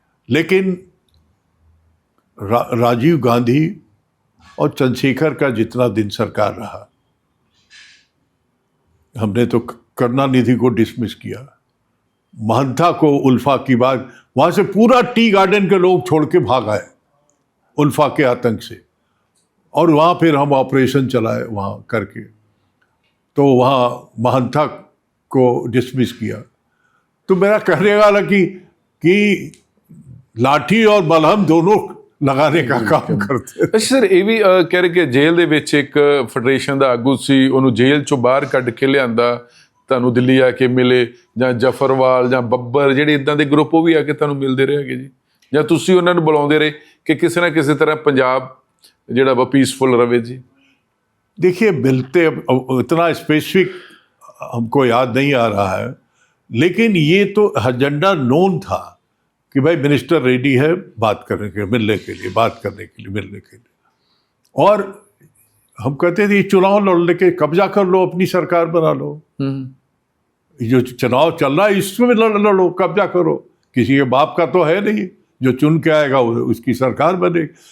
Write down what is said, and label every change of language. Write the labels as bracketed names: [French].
[Hindi] लेकिन राजीव गांधी और चंद्रशेखर का जितना दिन सरकार रहा, हमने तो करुणानिधि को डिसमिस किया, महंता को उल्फा की बात, वहां से पूरा टी गार्डन के लोग छोड़ के भाग आए उल्फा के आतंक से, और वहां फिर हम ऑपरेशन चलाए वहां करके, तो वहां महंता को डिसमिस किया। तो मेरा कहने वाला कि लाठी और मलहम दोनों लगाने का काम करते। [Punjabi] ਅੱਛਾ ਸਰ, ਇਹ ਵੀ ਕਹਿ ਰਹੇ ਕਿ ਜੇਲ੍ਹ ਦੇ ਵਿੱਚ ਇੱਕ ਫੈਡਰੇਸ਼ਨ ਦਾ ਆਗੂ ਸੀ, ਉਹਨੂੰ ਜੇਲ੍ਹ ਚੋਂ ਬਾਹਰ ਕੱਢ ਕੇ ਲਿਆਂਦਾ, ਤੁਹਾਨੂੰ ਦਿੱਲੀ ਆ ਕੇ ਮਿਲੇ, ਜਾਂ ਜਫਰਵਾਲ ਜਾਂ ਬੱਬਰ ਜਿਹੜੇ ਇਦਾਂ ਦੇ ਗਰੁੱਪ ਉਹ ਵੀ ਆ ਕੇ ਤੁਹਾਨੂੰ ਮਿਲਦੇ ਰਹੇ ਹੈਗੇ ਜੀ, ਜਾਂ ਤੁਸੀਂ ਉਹਨਾਂ ਨੂੰ ਬੁਲਾਉਂਦੇ ਰਹੇ ਕਿ ਕਿਸੇ ਨਾ ਕਿਸੇ ਤਰ੍ਹਾਂ ਪੰਜਾਬ ਜਿਹੜਾ ਵਾ ਪੀसफुल रवे जी? [Hindi] देखिए, मिलते इतना स्पेसिफिक हमको याद नहीं आ रहा है, लेकिन ये तो एजेंडा नोन था कि भाई मिनिस्टर रेडी है बात करने के लिए, मिलने के लिए, बात करने के लिए, मिलने के लिए। और हम कहते थे चुनाव लड़ के कब्जा कर लो, अपनी सरकार बना लो, जो चुनाव चल रहा है इसमें लड़ो, कब्जा करो, किसी के बाप का तो है नहीं, जो चुन के आएगा उसकी सरकार बनेगी।